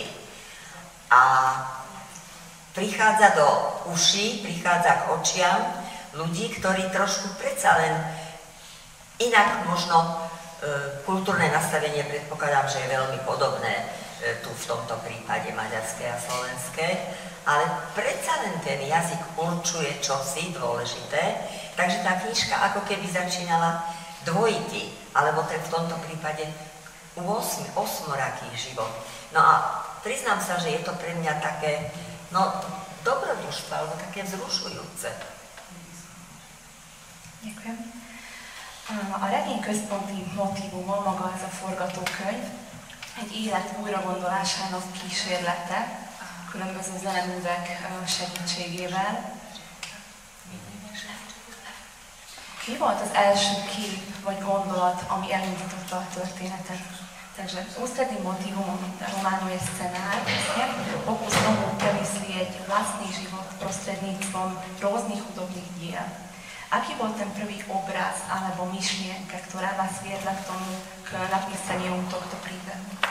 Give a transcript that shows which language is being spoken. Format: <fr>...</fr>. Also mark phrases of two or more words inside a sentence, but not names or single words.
<sk>A prichádza do uší, prichádza k očiam ľudí, ktorí trošku predsa len inak možno kultúrne nastavenie predpokladám, že je veľmi podobné tu v tomto prípade maďarské a slovenské, ale predsa len ten jazyk určuje čosi dôležité, takže tá knižka ako keby začínala dvojitý, alebo v tomto prípade osmoraký život. No a priznám sa, že je to pre mňa také, dobrodružstvo, alebo také vzrušujúce. Ďakujem.</sk> <hu>A regény központi motívuma maga ez a forgatókönyv, egy élet újragondolásának kísérlete, különböző zeneművek segítségével. Mi volt az első kép vagy gondolat, ami elindította a történetet?</hu> <sk>Takže ústredným motivom románu je scenár, pokus tomu premyslieť vlastný život prostredníctvom rôznych hudobných diel. Aký bol ten prvý obraz alebo myšlienka, ktorá vás viedla k tomu, k napísaniu tohto príbehu?</sk>